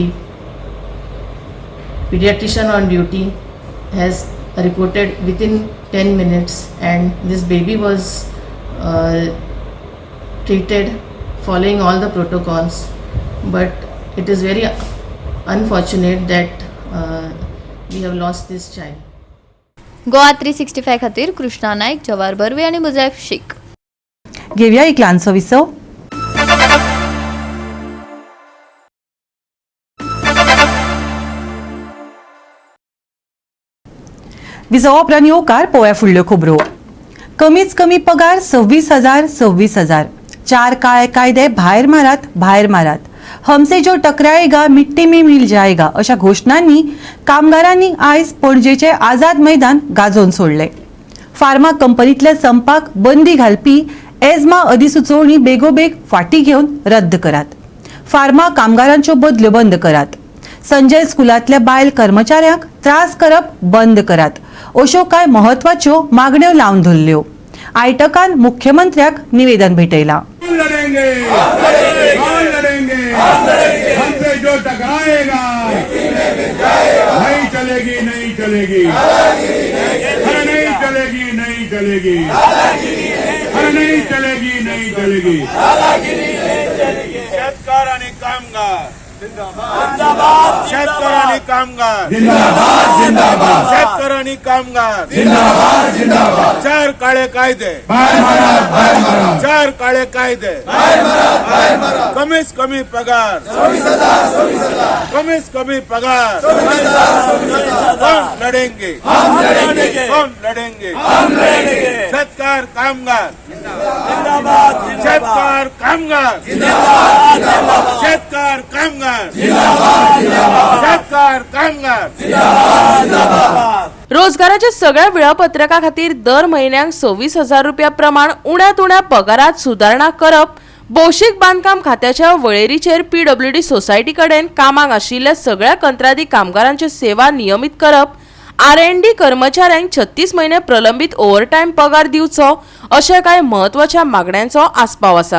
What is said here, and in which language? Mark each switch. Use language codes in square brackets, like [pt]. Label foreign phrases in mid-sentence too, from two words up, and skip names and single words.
[en] Pediatrician on duty has reported within 10 minutes, and this baby was treated following all the protocols. But it is very unfortunate that we have lost this child. [kok] गोवा 365 खातीर कृष्णा नायक, जवार बर्वे आणि मुजैफ शेख. घेवया एक ल्हानसो विसव. विसवा उपरांत येवकार पळोवया फुडल्यो खबरो. कमीच कमी पगार 26,000. 4 काळे कायदे भायर मारात. [hi] हमसे जो टकराएगा मिट्टी में मिल जाएगा [kok] अशा घोषणांनी कामगारांनी आयज पणजेचे आझाद मैदान गाजोवन सोडले. फार्मा कंपनीतल्या संपाक बंदी घालपी एजमा अधिसुचोवणी बेगोबेग फाटीं घेवन रद्द करात. फार्मा कामगारांच्यो बदल्यो बंद करात. संजय स्कुलांतल्या बायल कर्मचाऱ्यांक त्रास करप बंद करात अश्यो कांय म्हत्वाच्यो मागण्यो लावन धरल्यो. आयटकान मुख्यमंत्र्याक निवेदन भेटयलां. [hi] हमसे जो टकराएगा नहीं चलेगी नहीं चलेगी अरे नहीं चलेगी नहीं चलेगी अरे नहीं चलेगी नहीं चलेगी [kok] शेतकार आणि कामगार जिंदाबाद शेतकरी कामगार जिंदाबाद जिंदाबाद शेतकरी कामगार जिंदाबाद जिंदाबाद 4 काळे कायदे बाहेर मारा 4 काळे कायदे बाहेर मारा कमीच कमी पगार 26,000 कमीच कमी पगार 26,000 [hi] हम लढेंगे [kok] शेतकार कामगार जिंदाबाद शेतकार कामगार जिंदाबाद शेतकार कामगार रोजगाराच्या सगळ्या वेळापत्रका खातीर दर म्हयन्याक 26,000 रुपया प्रमाण उण्यात उण्या पगारात सुदारणा करप, भौशीक बांदकाम खात्याच्या वळेरीचेर PWD सोसायटी कडेन कामाक आशिल्ल्या सगळ्या कंत्राटी कामगारांच्यो सेवा नियमीत करप, R&D कर्मचाऱ्यांक 36 म्हयने प्रलंबीत ओव्हरटायम पगार दिवचो अशा कांय म्हत्वाच्या मागण्यांचो आस्पाव आसा.